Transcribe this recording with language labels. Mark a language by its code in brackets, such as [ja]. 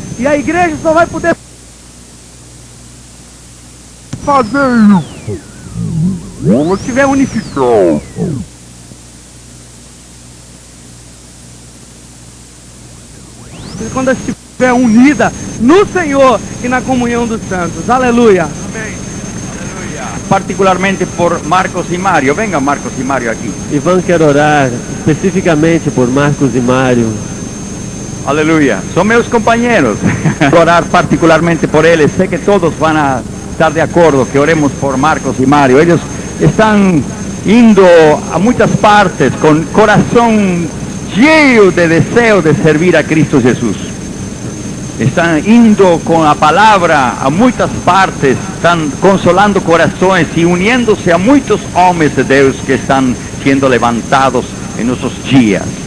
[pt] E a igreja só vai poder fazer isso quando estiver unificado. Quando estiver unida no Senhor e na comunhão dos santos. Aleluia. [es] Particularmente por Marcos y Mario. Venga Marcos y Mario aquí. [pt] Ivan quer orar especificamente por Marcos e Mário. [es] Aleluya. Son meus compañeros. Orar particularmente por ellos. Sé que todos van a estar de acuerdo que oremos por Marcos y Mario. Ellos están indo a muchas partes con corazón lleno de deseo de servir a Cristo Jesús. Están indo con la palabra a muchas partes, están consolando corazones y uniéndose a muchos hombres de Dios que están siendo levantados en nuestros días.